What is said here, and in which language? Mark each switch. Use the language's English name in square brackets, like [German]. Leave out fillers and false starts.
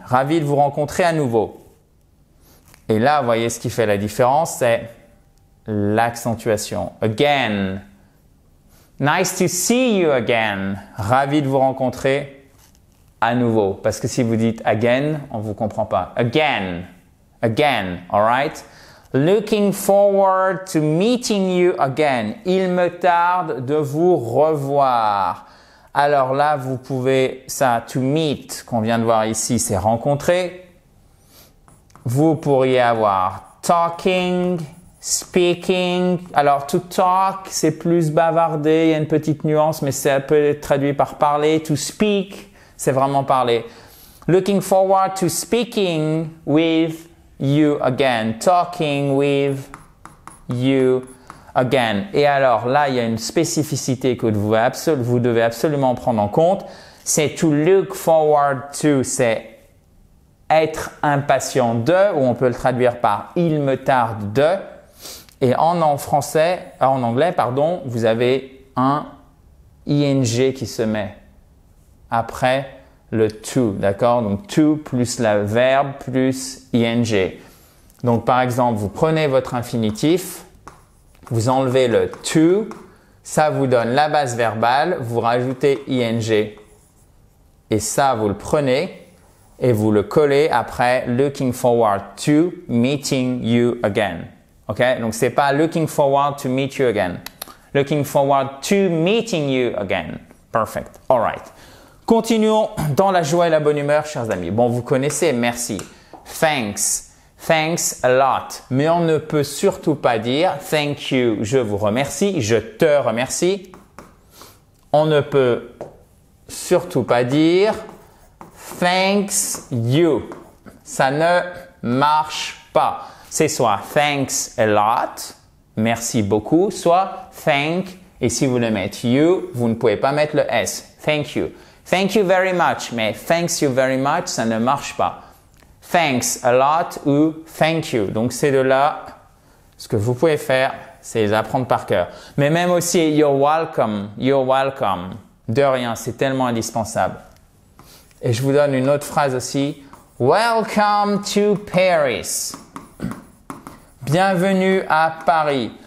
[French] Ravi de vous rencontrer à nouveau. Et là, vous voyez ce qui fait la différence, c'est l'accentuation. [English] Again. Nice to see you again. [French] Ravi de vous rencontrer à nouveau. Parce que si vous dites again, on ne vous comprend pas. [English] Again. Again. All right? Looking forward to meeting you again. [French] Il me tarde de vous revoir. Alors là, vous pouvez, ça, to meet, qu'on vient de voir ici, c'est rencontrer. vous pourriez avoir talking, speaking. Alors, to talk, c'est plus bavarder, il y a une petite nuance, mais ça peut être traduit par parler. [English] To speak, [French] c'est vraiment parler. [English] Looking forward to speaking with you again. Talking with you again. [French] Et alors, là, il y a une spécificité que vous devez absolument prendre en compte. C'est [English] to look forward to, [French] c'est être impatient de, ou on peut le traduire par il me tarde de. Et en anglais, vous avez un ing qui se met après le to, d'accord? Donc to plus le verbe plus ing. Donc par exemple, vous prenez votre infinitif, vous enlevez le to, ça vous donne la base verbale, vous rajoutez ing. Et ça, vous le prenez et vous le collez après [English] looking forward to meeting you again. OK? [French] Donc, c'est pas [English] looking forward to meet you again. Looking forward to meeting you again. Perfect. All right. [French] Continuons dans la joie et la bonne humeur, chers amis. Bon, vous connaissez merci. Thanks. [English] Thanks a lot. [French] Mais on ne peut surtout pas dire [English] thank you, [French] je vous remercie, je te remercie. On ne peut surtout pas dire [English] thanks you. [French] Ça ne marche pas. C'est soit [English] thanks a lot, [French] merci beaucoup, soit thank, et si vous voulez mettre you, vous ne pouvez pas mettre le S. [English] Thank you. Thank you very much, mais thanks you very much, [French] ça ne marche pas. [English] Thanks a lot ou thank you. [French] Donc, ces deux-là, ce que vous pouvez faire, c'est les apprendre par cœur. Mais même aussi, [English] you're welcome, you're welcome. [French] De rien, c'est tellement indispensable. Et je vous donne une autre phrase aussi. [English] Welcome to Paris. [French] Bienvenue à Paris.